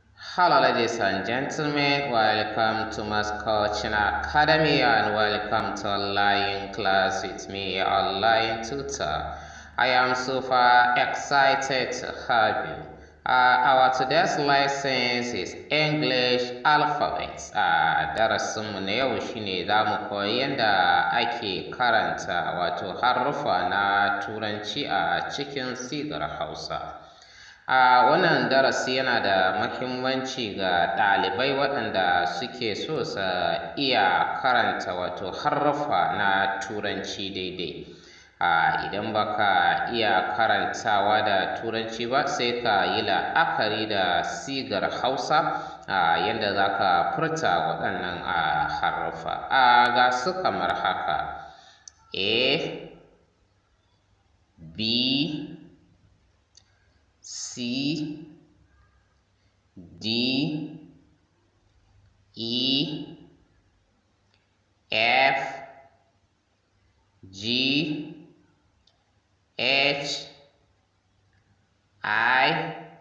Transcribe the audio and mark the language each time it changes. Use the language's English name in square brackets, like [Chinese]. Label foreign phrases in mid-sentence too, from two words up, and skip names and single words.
[English] Hello ladies and gentlemen, welcome to Mass Coaching Academy and welcome to online class with me, online tutor. I am super excited to have you. Our today's lesson is English alphabets. [Hausa] Darasinmu na yau shine za mu koyi yadda ake karanta wato haruffa na Turanci a cikin sigar Hausa. Wannan darasi yana da mahimmanci ga ɗalibai waɗanda suke so su iya karanta wato haruffa na Turanci daidai. Idan baka iya karantawa da Turanci ba sai ka yi la'akari da sigar Hausa yadda za ka furta waɗannan haruffa. Ga su kamar haka: A, B, C, D, E, F, G, H, I,